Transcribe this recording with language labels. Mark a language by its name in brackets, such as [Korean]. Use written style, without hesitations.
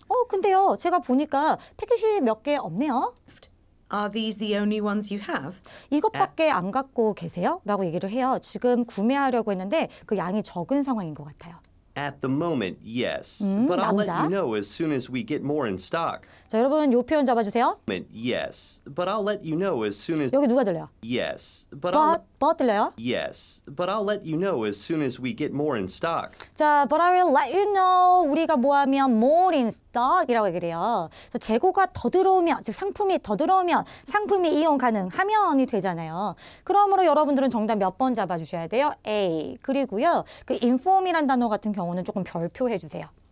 [Korean] 근데요. 제가 보니까 패키지 몇 개 없네요. [English] Are these the only ones you have? [Korean] 이것밖에 안 갖고 계세요? 라고 얘기를 해요. 지금 구매하려고 했는데 그 양이 적은 상황인 것 같아요. [English] At the moment, yes. But I'll let [Korean] 남자. [English] you know as soon as we get more in stock. [Korean] 자, 여러분 요 표현 잡아주세요. [English] Yes. But I'll let you know as soon as... 여기 누가 들려요? Yes. But 들려요? Yes. But I'll let you know as soon as we get more in stock. 자, but I will let you know. [Korean] 우리가 뭐 하면 more in stock 이라고 얘기를 해요. 그래서 재고가 더 들어오면, 즉 상품이 더 들어오면 상품이 이용 가능하면이 되잖아요. 그러므로 여러분들은 정답 몇 번 잡아주셔야 돼요? A. 그리고요, 그 inform이란 단어 같은 경우는 조금 별표해 주세요.